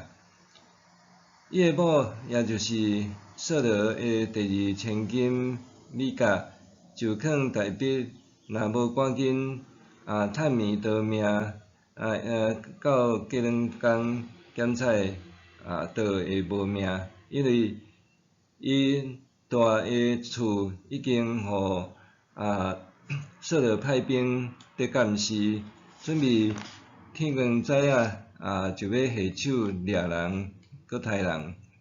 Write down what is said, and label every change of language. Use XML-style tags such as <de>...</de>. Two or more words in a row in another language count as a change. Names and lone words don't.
<nan>伊的某，也就是扫罗的第二千金米甲，就劝大毕若无赶紧趁眠逃命，到过两工检采倒会无命，因为伊住的厝已经互扫罗派兵伫监视，准备天光早仔就要下手掠人，搁杀人。</nan>